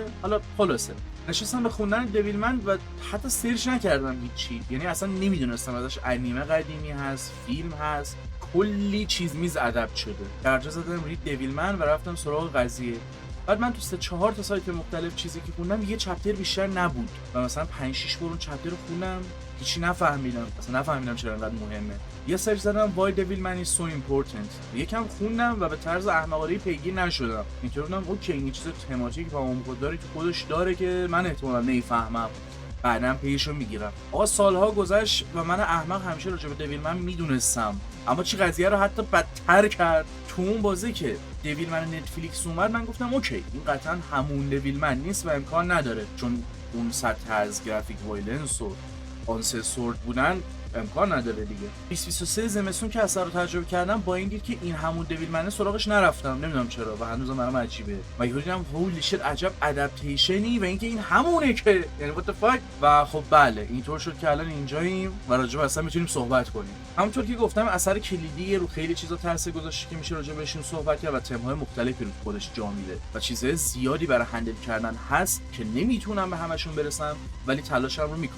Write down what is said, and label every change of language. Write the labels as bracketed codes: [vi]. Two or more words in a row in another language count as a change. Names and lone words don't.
[fa] حالا خلاصه نشستم به خوندن دیویل من و حتی سرچ نکردم هیچی، یعنی اصلا نمیدونستم ازش انیمه قدیمی هست، فیلم هست، کلی چیز میز ادب شده. درجا زدم رید دیویل من و رفتم سراغ قضیه. بعد من تو 3-4 تا سایت مختلف چیزی که خوندم یه چپتر بیشتر نبود و مثلا 5-6 بار اون چپتر رو خوندم، هیچی نفهمیدم، اصلا نفهمیدم چرا انقدر مهمه. یه سرچ زدم [en] why devil man is so important، [fa] یکم خوندم و به طرز احمقانه‌ای پیگیر نشدم. اینطور بودم اوکی این چیز تماتیک و عمق‌داری تو خودش داره که من احتمالاً نمیفهمم، بعدم پیشو میگیرم. آقا سالها گذشت و من احمق همیشه راجع به دیویل من میدونستم، اما چی قضیه رو حتی بدتر کرد تو اون بازی که دیویل من نتفلیکس اومد. من گفتم اوکی این قطعا همون دیویل من نیست و امکان نداره، چون اون سطح از [en] graphic violence [fa] و آنسسورد بودن امکان نداره دیگه. 2023 زمستون که اثر رو تجربه کردم با این دید که این همون دیویل منه، سراغش نرفتم، نمیدونم چرا و هنوزم برام عجیبه. و یهو دیدم [en] holy shit [fa] عجب ادپتیشنی و اینکه این همونه که یعنی [en] what the fuck. [fa] و خب بله اینطور شد که الان اینجاییم و راجع به اصلا میتونیم صحبت کنیم. همونطور که گفتم اثر کلیدی رو خیلی چیزا تاثیر گذاشته که میشه راجع بهشون صحبت کرد و تم‌های مختلفی رو خودش جا میده و چیزهای زیادی برای هندل کردن هست که نمیتونم به همشون برسم ولی تلاشم رو میکنم.